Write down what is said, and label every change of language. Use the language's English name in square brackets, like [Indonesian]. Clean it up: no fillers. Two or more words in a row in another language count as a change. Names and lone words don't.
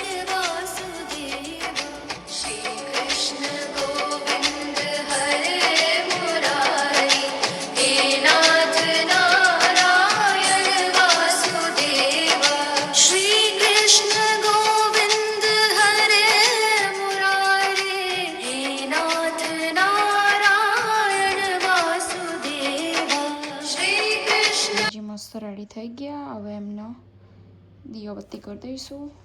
[Sanskrit] वासुदेव, श्री कृष्ण गोविंद हरे मुरारी, हे नाथ नारायण वासुदेव, श्री कृष्ण गोविंद हरे मुरारी, हे नाथ नारायण वासुदेव, श्री कृष्ण। [Gujarati] જી મસ્ત રેડી થઈ ગયા। હવે એમનો દીવાબત્તી કરી દઈશું।